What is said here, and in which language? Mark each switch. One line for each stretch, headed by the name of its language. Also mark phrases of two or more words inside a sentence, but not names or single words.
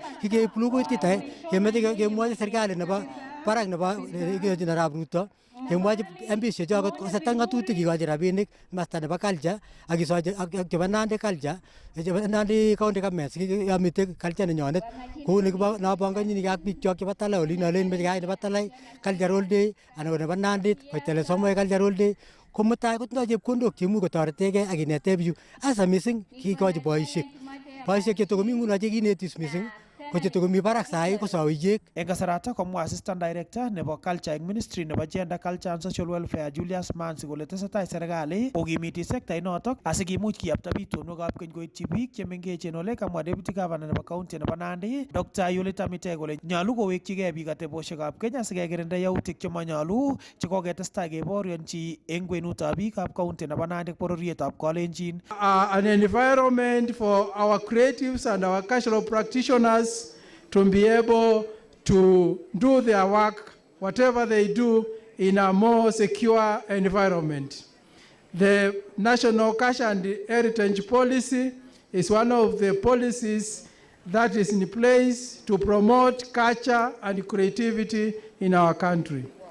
Kalenjin: kikeib lukuit kitai kemeche kemwochi serikali nebo barak nebo Arap Ruto kemwochi MPs chokot koseta ng'atutik kikochi rabinik masta nebo culture ak kisochi ak chebo Nandi culture chebo Nandi
English: county government
Kalenjin: yomite culture nenyonet kou nabongonyinigei ak biik chok chebo Talai olin alen meche keyai nebo Talai
English: cultural day
Kalenjin: anan ko nebo Nandit koitele somoe
English: cultural day
Kalenjin: ko mutai kotindoi chepkondok cheimuch kotoretegei ak kinete bichu hasa missing kikochi boisiek chetokomi nguno chekinetis missing ko chetokomi barak sai ko sawichek. Eng kasarata komwa
English: assistant director
Kalenjin: nebo culture eng ministry nebo
English: gender culture and social welfare
Kalenjin: Julius Mansi kole tesetai serikali kokimiti sekta inotok asikimuch kiyapta bitonwekab keny koityi biik chemengechen ole kamwa
English: deputy governor
Kalenjin: nebo county nebo Nandi Dr. Yulita Mitei kole nyolu kowekchigei biik atebosiekab keny asikekirinda yautik chemanyolu chekoketestai keborionchi eng kwenutab biikab county nebo Nandi bororietab Kalenjin.
English: An environment for our creatives and our cultural practitioners to be able to do their work, whatever they do, in a more secure environment. The National Culture and Heritage Policy is one of the policies that is in place to promote culture and creativity in our country.